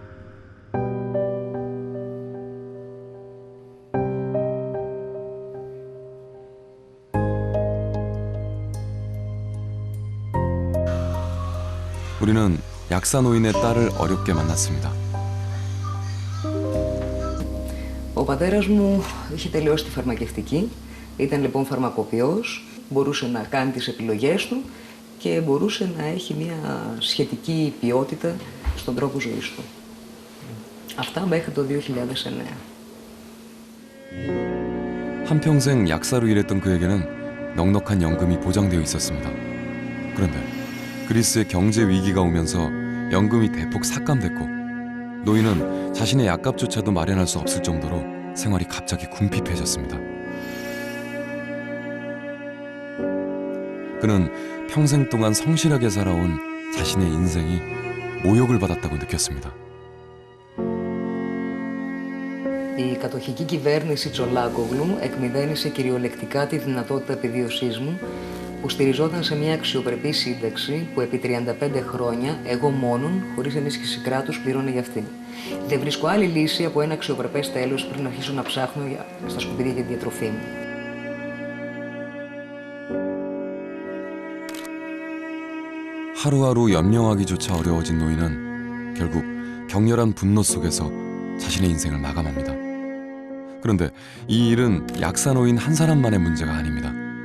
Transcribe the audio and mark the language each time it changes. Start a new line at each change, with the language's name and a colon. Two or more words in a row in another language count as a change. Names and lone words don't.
Korean: 우리는 약사 노인의 딸을 어렵게 만났습니다.
Greek: Ο πατέρας μου είχε τελειώσει τη φαρμακευτική, ήταν λοιπόν φαρμακοποιός, μπορούσε να κάνει τις επιλογές του και μπορούσε να έχει μια σχετική ποιότητα στον τρόπο ζωής του. Αυτά μέχρι το 2009.
Korean: 한평생 약사로 일했던 그에게는 넉넉한 연금이 보장되어 있었습니다. 그런데 그리스의 경제 위기가 오면서 연금이 대폭 삭감됐고 노인은 자신의 약값조차도 마련할 수 없을 정도로 생활이 갑자기 궁핍해졌습니다. 그는 평생 동안 성실하게 살아온 자신의 인생이 모욕을 받았다고 느꼈습니다.
Greek: Η κατοχική κυβέρνηση Τσολάκογλου εκμηδένισε κυριολεκτικά τη δυνατότητα επιβίωσής μου που στηριζόταν σε μια αξιοπρεπή σύνταξη που επί 35 χρόνια εγώ μόνον, χωρίς ενίσχυση κράτους, πλήρωνα για αυτήν. Δεν βρίσκω άλλη λύση από ένα αξιοπρεπές τέλος πριν αρχίσω να ψάχνω στα σκουπίδια για τη διατροφή μου.
Korean: 하루하루 연명하기조차 어려워진 노인은 결국 격렬한 분노 속에서 자신의 인생을 마감합니다. 그런데 이 일은 약사 노인 한 사람만의 문제가 아닙니다.